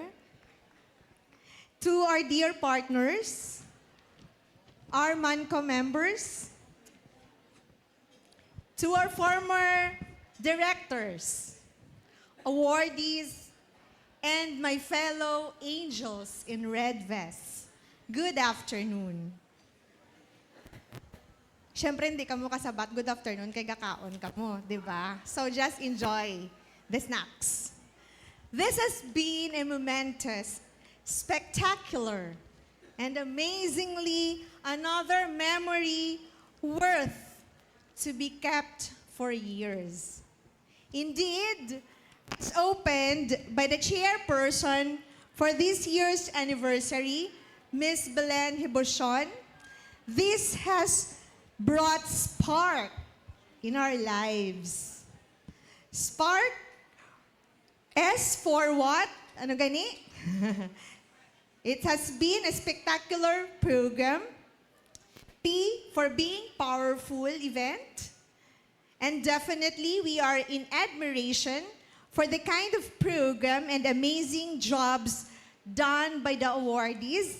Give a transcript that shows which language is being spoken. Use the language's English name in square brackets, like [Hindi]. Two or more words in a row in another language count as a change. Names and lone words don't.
[English] To our dear partners, our MANCO members, to our former directors, awardees, and my fellow angels in red vests, good afternoon. [Hiligaynon] Siyempre, hindi ka mo kasabat, [English] good afternoon, [Hiligaynon] kay gakaon ka mo, di ba? [English] So just enjoy the snacks. This has been a momentous, spectacular, and amazingly another memory worth to be kept for years. Indeed, it's opened by the chairperson for this year's anniversary, Ms. Belen Hiboshon. This has brought spark in our lives. Spark, S for what? [Hiligaynon] Ano gani? [English] It has been a spectacular program. P for being powerful event. And definitely we are in admiration for the kind of program and amazing jobs done by the awardees.